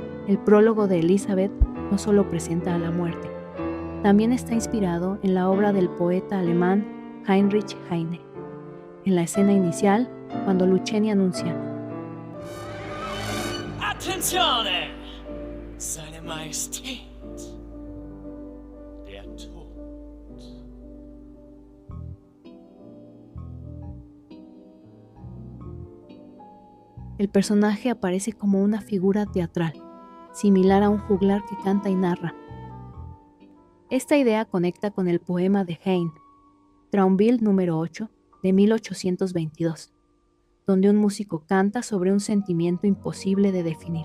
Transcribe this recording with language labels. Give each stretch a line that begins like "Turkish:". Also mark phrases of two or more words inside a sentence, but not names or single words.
Spanish: El prólogo de Elisabeth no solo presenta a la muerte, también está inspirado en la obra del poeta alemán Heinrich Heine. En la escena inicial, cuando Lucheni anuncia:
German: Attenzione! Seine Majestät, der Tod.
Spanish: El personaje aparece como una figura teatral, similar a un juglar que canta y narra. Esta idea conecta con el poema de Heine, Traumbild número 8, de 1822, donde un músico canta sobre un sentimiento imposible de definir.